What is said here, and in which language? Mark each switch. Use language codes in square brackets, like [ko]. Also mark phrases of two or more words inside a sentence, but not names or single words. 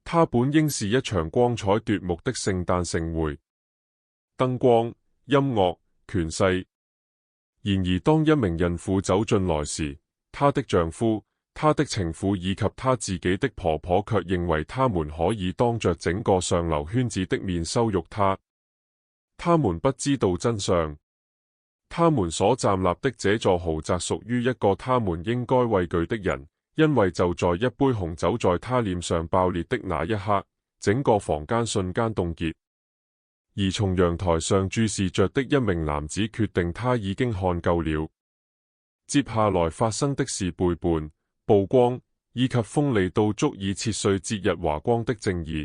[zh] 它本應是一場光彩奪目的聖誕盛會，燈光、音樂、權勢。然而當一名孕婦走進來時，她的丈夫、她的情婦以及她自己的婆婆卻認為他們可以當着整個上流圈子的面羞辱她。他們不知道真相，他們所站立的這座豪宅屬於一個他們應該畏懼的人，因為就在一杯紅酒在他臉上爆裂的那一刻，整個房間瞬間凍結。而從陽台上注視着的一名男子決定他已經看夠了。接下來發生的是背叛、曝光以及鋒利到足以切碎節日華光的正義。